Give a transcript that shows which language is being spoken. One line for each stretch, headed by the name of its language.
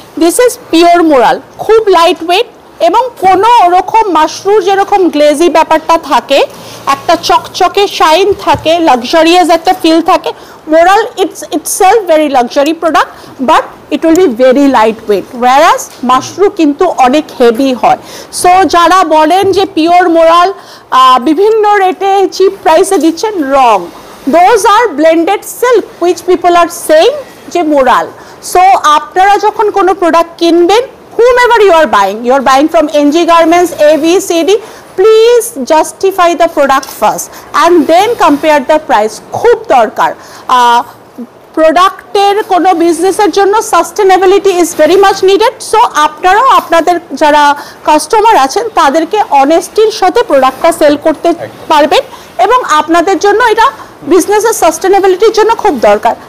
English: this is pure moral,
Bangla: খুব light weight এবং কোনো রকম মাশরুর যেরকম গ্লেজি ব্যাপারটা থাকে, একটা চকচকে শাইন থাকে, লাক্সারিয়াস একটা ফিল থাকে।
English: moral itself very luxury product but it will be very light weight,
Bangla: Warsaw Mashru কিন্তু অনেক হেভি হয়। সো যারা বলেন যে পিওর মোরাল বিভিন্ন রেটে চিপ প্রাইসে দিচ্ছেন, রং।
English: Those are blended silk which people are saying
Bangla: যে মোরাল। সো আপনারা যখন কোনো প্রোডাক্ট কিনবেন,
English: whomever you are buying from NG Garments, ABCD, please justify the product first and then compare the price,
Bangla: খুব দরকার। প্রোডাক্টের কোনো বিজনেসের জন্য
English: Sustainability is very much needed.
Bangla: So আপনারাও আপনাদের যারা কাস্টমার আছেন তাদেরকে অনেস্টির সাথে প্রোডাক্টটা সেল করতে পারবেন এবং আপনাদের জন্য এটা বিজনেসের সাস্টেনেবিলিটির জন্য খুব দরকার।